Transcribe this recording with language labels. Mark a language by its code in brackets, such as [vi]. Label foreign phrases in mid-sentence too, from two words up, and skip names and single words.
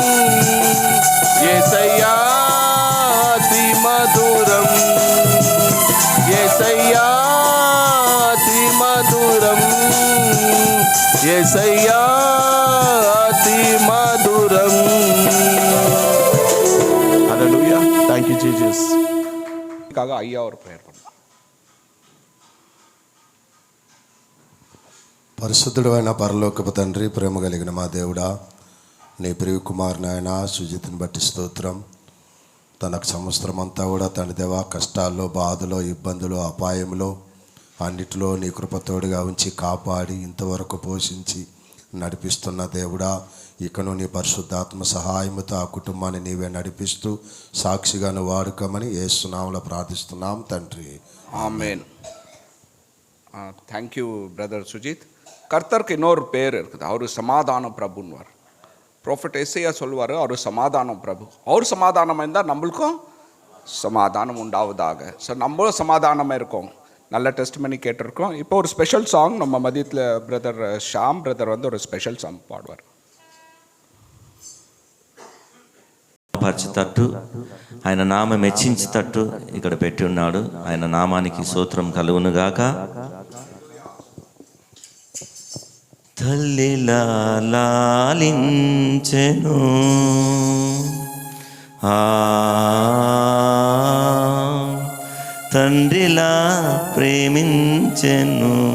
[te] యేసయ్యా అతి మధురం యేసయ్యా అతి మధురం యేసయ్యా అతి మధురం. హల్లెలూయా. [en] Thank you Jesus. [ta] ஐயா ஒரு ப்ரேயர் பண்ணலாம். [te] పరిశుద్ధుడు అయిన పరలోకపు తండ్రి, ప్రేమ కలిగిన మా దేవుడా, నీ ప్రియ కుమారుని ఆయన సుజిత్ని బట్టి స్తోత్రం. తనకు సంవత్సరం అంతా కూడా తండ్రి దేవా కష్టాల్లో, బాధలో, ఇబ్బందులు, అపాయంలో అన్నిటిలో నీ కృపతోడుగా ఉంచి కాపాడి ఇంతవరకు పోషించి నడిపిస్తున్న దేవుడా, ఇకను నీ పరిశుద్ధాత్మ సహాయముతో ఆ కుటుంబాన్ని నీవే నడిపిస్తూ సాక్షిగాను వాడుకోమని యేసు నామములో ప్రార్థిస్తున్నాం తండ్రి. [ta] ஆமென். [en] thank you brother [ta] சுஜித். கர்த்தருக்கு இன்னொரு பேர் இருக்குது, அவர் சமாதான பிரபுன்னுவார். ப்ராஃபட் எஸ்ஐயா சொல்லுவார், அவர் சமாதான பிரபு. அவர் சமாதானமாக இருந்தால் நம்மளுக்கும் சமாதானம் உண்டாவதாக. ஸோ நம்மளும் சமாதானமாக இருக்கோம். நல்ல டெஸ்ட்மனி கேட்டிருக்கோம். இப்போ ஒரு [en] special song [ta] நம்ம மதியத்தில் பிரதர் ஷாம் பிரதர் வந்து ஒரு [en] special song [ta] பாடுவார். [te] పరచుతట్టు ఆయన నామం మెచ్చించుతట్టు ఇక్కడ పెట్టి ఉన్నాడు. ఆయన నామానికి స్తోత్రం కలుగునుగాక. తల్లిలా లాలించెను తండ్రిలా ప్రేమించెను.